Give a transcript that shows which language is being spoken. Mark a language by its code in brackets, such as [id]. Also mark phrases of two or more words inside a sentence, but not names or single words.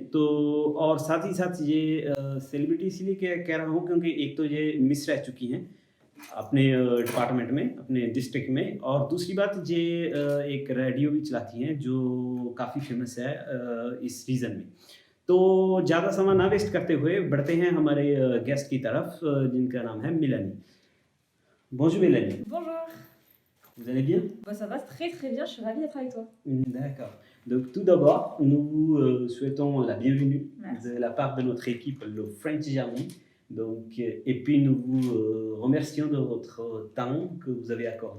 [hi] तो और साथ ही साथ ये सेलिब्रिटी इसलिए कह रहा हूँ क्योंकि एक तो ये मिस रह चुकी हैं अपने डिपार्टमेंट में, अपने डिस्ट्रिक्ट में, और दूसरी बात ये एक रेडियो भी चलाती हैं जो काफ़ी फेमस है इस रीजन में। तो ज़्यादा समय ना वेस्ट करते हुए बढ़ते हैं हमारे गेस्ट की तरफ, जिनका नाम है मेलानी। [fr] Bonjour Mélanie, Bonjour. vous allez bien? Bah, ça va très très bien, je suis ravie d'être avec toi. D'accord. Donc tout d'abord, nous vous souhaitons la bienvenue Merci. de la part de notre équipe, le French Army. Donc, et puis nous vous remercions de votre temps que vous avez accordé.